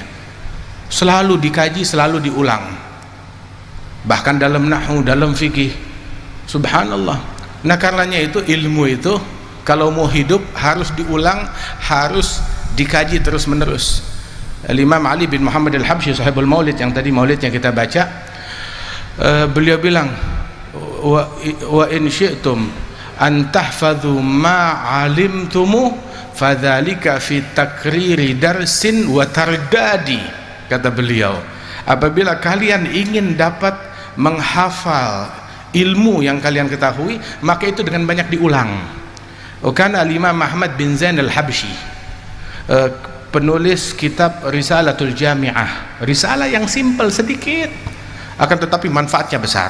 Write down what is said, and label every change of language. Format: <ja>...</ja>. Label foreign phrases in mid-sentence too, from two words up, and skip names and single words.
<id>Selalu dikaji, selalu diulang. Bahkan dalam nahwu, dalam fikih, subhanallah. Nah karenanya itu ilmu itu kalau mau hidup harus diulang, harus dikaji terus menerus. Al-Imam Ali bin Muhammad Al-Habsyi,</id> <ar>صاحب المولد</ar> <id>yang tadi maulidnya kita baca, beliau bilang,</id> <ar>وإن شئتم أن تحفظوا ما علمتم فذلك في تكرير درس وترداد.</ar> <id>Kata beliau, apabila kalian ingin dapat menghafal ilmu yang kalian ketahui, maka itu dengan banyak diulang. Karena Imam Ahmad bin Zain Al-Habsyi, penulis kitab Risalatul Jami'ah, risalah yang simpel sedikit akan tetapi manfaatnya besar.</id>